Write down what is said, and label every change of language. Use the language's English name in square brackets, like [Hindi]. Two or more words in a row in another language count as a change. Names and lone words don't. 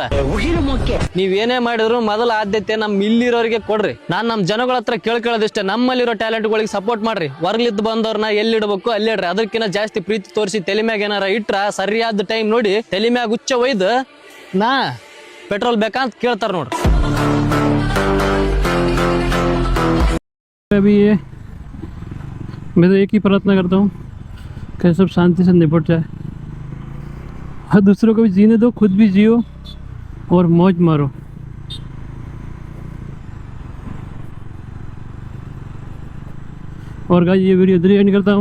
[Kannada] ನೀವೇನೇ ಮಾಡಿದ್ರು ಮೊದಲ ಆದ್ಯತೆ ನಮ್ ಇಲ್ಲಿರೋರಿಗೆ ಕೊಡ್ರಿ. ನಾನ್ ನಮ್ ಜನಗಳ ಹತ್ರ ಕೇಳ್ಕೊಳ್ಳೋದಿಷ್ಟೇ, ನಮ್ಮಲ್ಲಿರೋ ಟ್ಯಾಲೆಂಟ್ಗಳಿಗೆ ಸಪೋರ್ಟ್ ಮಾಡ್ರಿ. ಹೊರಲಿದ್ದು ಬಂದವ್ರನ್ನ ಎಲ್ಲಿಡ್ಬೇಕು ಅಲ್ಲಿ ಇಡ್ರಿ. ಅದಕ್ಕಿಂತ ಜಾಸ್ತಿ ಪ್ರೀತಿ ತೋರಿಸಿ ತಲೆ ಮ್ಯಾಗ ಏನಾರ ಇಟ್ರ ಸರಿಯಾದ ಟೈಮ್ ನೋಡಿ ತಲೆ ಮ್ಯಾಗ ಹುಚ್ಚ ಒಯ್ದು ನಾ ಪೆಟ್ರೋಲ್ ಬೇಕಂತ ಕೇಳ್ತಾರ ನೋಡ್ರಿ. [Hindi] अभी ये मैं तो एक ही प्रार्थना करता हूँ कि सब शांति से निपट जाए और दूसरों को भी जीने दो, खुद भी जियो और मौज मारो. और गाइस ये वीडियो इधर ही एंड करता हूँ.